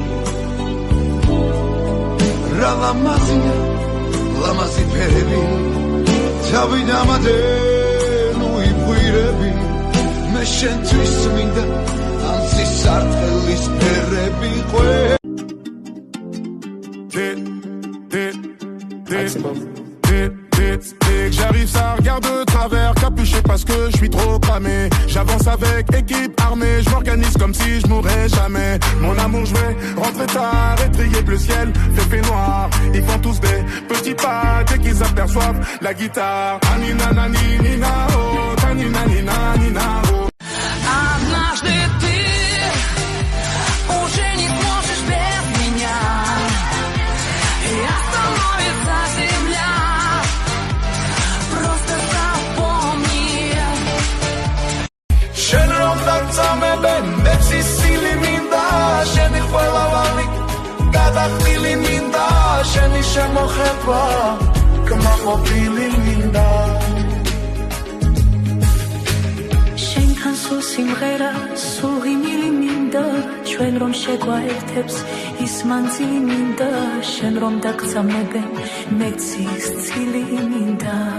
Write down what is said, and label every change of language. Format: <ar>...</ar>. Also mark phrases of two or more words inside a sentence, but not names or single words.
<ka>რა ლამაზია ლამაზი ფერები თავიდამადე ნუ იყვირები მე შენთვის მინდა ამ სისარტყელის ფერები ყველა</ka> <fr>J'arrive, ça regarde de travers, capuché parce que je suis trop cramé. J'avance avec équipe armée, je m'organise comme si je mourrais jamais. Mon amour, je vais rentrer tard, étrier bleu ciel, fait noir. Ils font tous des petits pas dès qu'ils aperçoivent la guitare. Anina nani nina oh, tanina nina nina oh.</fr> <ru>Однажды ты уже не сможешь без меня, и остановится земля. Просто запомни.</ru> <ka>შენ რომ დაგწამებენ მეცი სილი მინდა შენი ყველავანი გადახდილი მინდა შენი შემოხება კმაყოფილი მინდა შენთან სულ სიმღერა სულ ღიმილი მინდა ჩვენ რომ შეგვაერთებს ის მანძილი მინდა შენ რომ დაგწამებენ მეცის ცილი მინდა</ka>